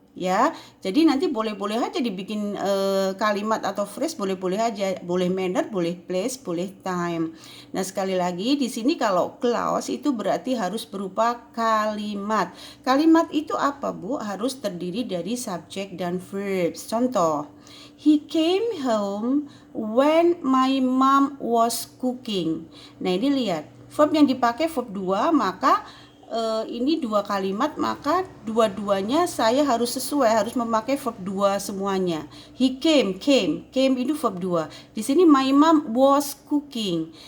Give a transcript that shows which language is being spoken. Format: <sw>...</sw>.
<id>Ya, jadi nanti boleh-boleh aja dibikin kalimat atau phrase, boleh-boleh aja, boleh manner, boleh place, boleh time. Nah, sekali lagi di sini kalau clause itu berarti harus berupa kalimat. Kalimat itu apa, Bu? Harus terdiri dari subjek dan verbs. Contoh,</id> <en>he came home when my mom was cooking.</en> <id>Nah, ini lihat, verb yang dipakai verb 2, maka ini dua kalimat, maka dua-duanya saya harus sesuai, harus memakai verb 2 semuanya.</id> <en>He came itu verb 2.</en> <id>Di sini</id> <en>my mom was cooking.</en>